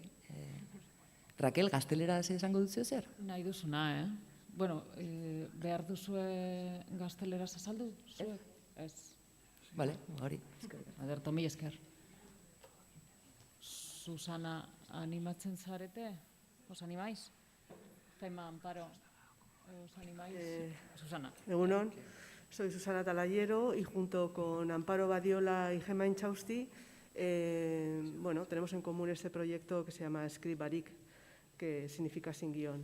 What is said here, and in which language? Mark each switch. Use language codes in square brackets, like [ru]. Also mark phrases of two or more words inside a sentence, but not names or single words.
[eu] Raquel, gazteleraz esango duzue zer? Nahi duzuna, Bueno, behar duzue gazteleraz azaldu? Ez. Bale, hori. Aderto, mi esker. Susana, animatzen zarete? [es] ¿Os animáis? Tema, Amparo, ¿os animáis? Susana. Egunon, soy Susana Talayero y junto con Amparo Badiola y Gemma Inchausti, tenemos en común este proyecto que se llama Script Barik, que significa sin guión.